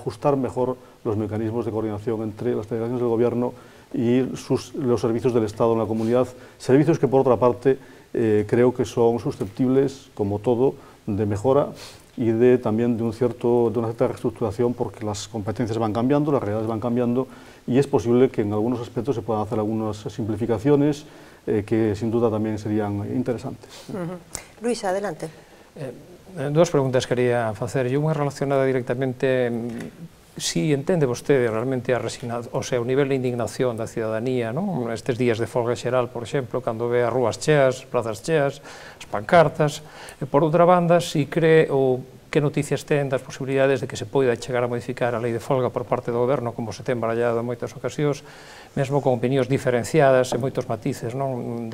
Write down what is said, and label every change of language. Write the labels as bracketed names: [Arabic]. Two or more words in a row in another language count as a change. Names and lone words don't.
[Spanish] ajustar mejor los mecanismos de coordinación entre las delegaciones del Gobierno y los servicios del Estado en la comunidad, servicios que por otra parte creo que son susceptibles, como todo, de mejora y también de una cierta reestructuración, porque las competencias van cambiando, las realidades van cambiando, y es posible que en algunos aspectos se puedan hacer algunas simplificaciones que sin duda también serían interesantes. Luis, adelante. [Galician] Dos preguntas quería facer. Unha relacionada directamente, si entende vostede realmente o nivel de indignación da cidadanía, non? Estes días de folga xeral, por exemplo, cando ve as rúas cheas, plazas cheas, as pancartas. Por outra banda, si cree ou que noticias ten das posibilidades de que se poida chegar a modificar a lei de folga por parte do goberno, como se ten barallado en moitas ocasións, mesmo con opinións diferenciadas e moitos matices, non?